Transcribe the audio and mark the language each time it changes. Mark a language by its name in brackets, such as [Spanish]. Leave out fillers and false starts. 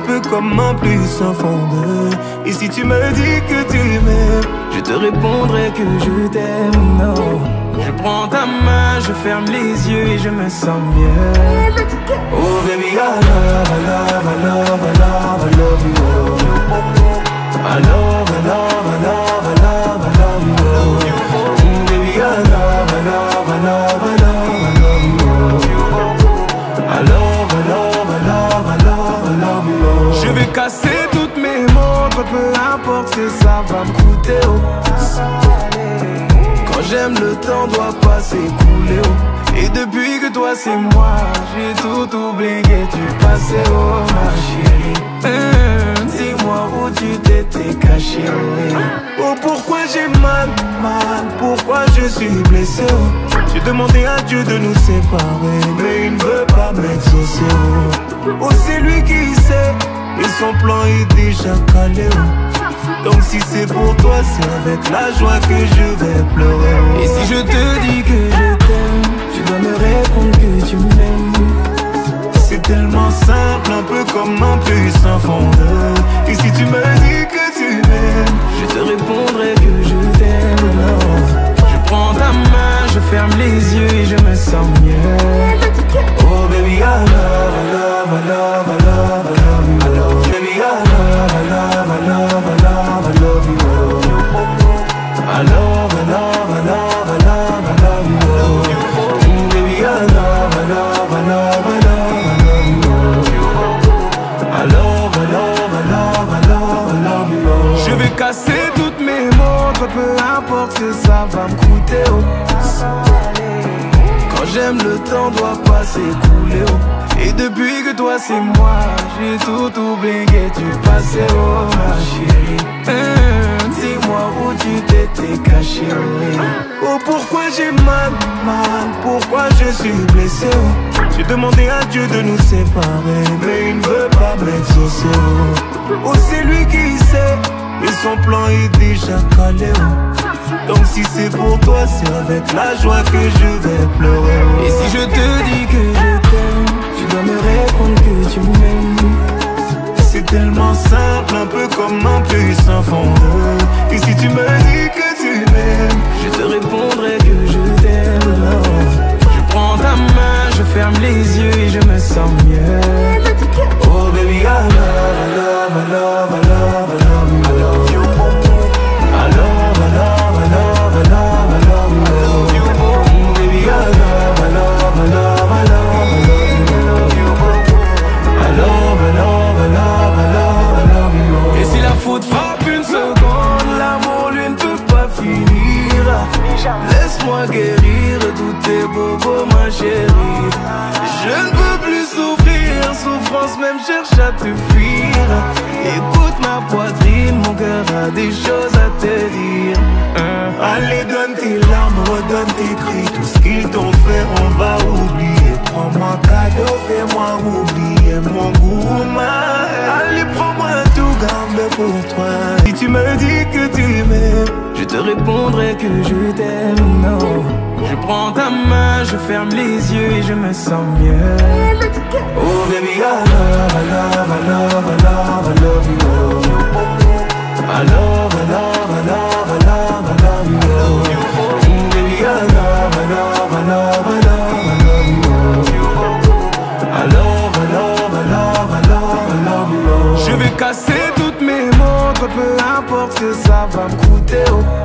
[French] comme un puissant fondeur. Et si tu me dis que tu m'aimes, je te répondrai que je t'aime, non. Je prends ta main, je ferme les yeux et je me sens mieux. [English] Oh baby, I love, I love, I love, I love, I love you. I love, I love, I love, I love, I love you. Baby, I love, I love, I love, I love, I love you. I love, I love, I love, I love, I love you. [French] Je vais casser toutes mes montres, peu importe ce que ça va me coûter. Quand j'aime, le temps doit pas s'écouler. Et depuis que toi c'est moi, j'ai tout oublié du passé, oh ma chérie. Dis-moi où tu t'étais caché, oh pourquoi j'ai mal, pourquoi je suis blessé, oh. J'ai demandé à Dieu de nous séparer, mais il ne veut pas m'exaucer, oh c'est lui qui sait, et son plan est déjà calé, oh. Donc si c'est pour toi, c'est avec la joie que je vais pleurer. Et si je te dis que je t'aime, tu dois me répondre que tu m'aimes. C'est tellement simple, un peu comme un puissant fondeur. Et si tu me dis que tu m'aimes, je te répondrai que je t'aime, non. Je prends ta main, je ferme les yeux et je me sens mieux. [English] Oh baby, I love, I love, I love, I love, I love you. Baby, I love, I love, I love, I love, I love you. I love, I love, I love, I love, I love you. Baby, I love, I love, I love, I love, I love you. I love, I love, I love, I love, I love you. [French] Je vais casser toutes mes montres, peu importe ce que ça va me coûter, oh. Quand j'aime, le temps doit pas s'écouler, oh. Et depuis que toi c'est moi, j'ai tout oublié du passé, oh ma chérie. Dis-moi où tu t'étais caché, oh pourquoi j'ai mal, pourquoi je suis blessé, oh. J'ai demandé à Dieu de nous séparer, mais il ne veut pas m'exaucer, oh c'est lui qui sait, et son plan est déjà calé, oh. Donc si c'est pour toi, c'est avec la joie que je vais pleurer, oh. Et si je te dis que je t'aime, tu dois me répondre que tu m'aimes. C'est tellement simple, un peu comme un puissant fondeur. Et si tu me dis que tu m'aimes, je te répondrai que je t'aime, non. Je prends ta main, je ferme les yeux et je me sens mieux. [English] Oh baby, I love, I love, I love, I love, I love you. I love, I love, I love, I love, I love you. Baby, I love, I love, I love, I love, I love you. I love, I love, I love, I love, I love you. [French] Et si la faute frappe une seconde, l'amour lui ne peut pas finir. Laisse-moi guérir tous tes bobos, ma chérie. Je ne peux plus souffrir, souffrance même cherche à te fuir. Écoute ma poitrine, mon cœur a des choses à te dire. Allez, donne tes larmes, redonne tes cris. Tout ce qu'ils t'ont fait, on va oublier. Prends-moi cadeau, fais-moi oublier mon goût, allez, prends-moi tout, garde pour toi. Si tu me dis que tu m'aimes, je te répondrai que je t'aime, non. Je prends ta main, je ferme les yeux et je me sens mieux. Oh baby, I love, I love, I love, I love, I love you. I love, I love, I love, I love, I love you. Baby, I love, I love, I love, I love, I love you. I love, I love, I love, I love, I love you. Je vais casser toutes mes montres, peu importe ce que ça va me coûter, oh.